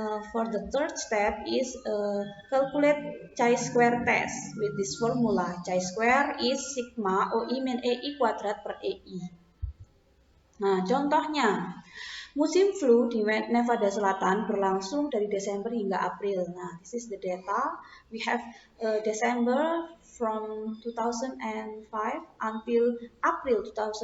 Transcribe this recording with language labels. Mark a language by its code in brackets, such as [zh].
[en] For the third step is calculate chi-square test with this formula. [id] Chi-square is sigma OI min EI kuadrat per EI. Nah, contohnya, musim flu di Nevada Selatan berlangsung dari Desember hingga April. [en] Nah, this is the data. We have December from 2005 until April 2006.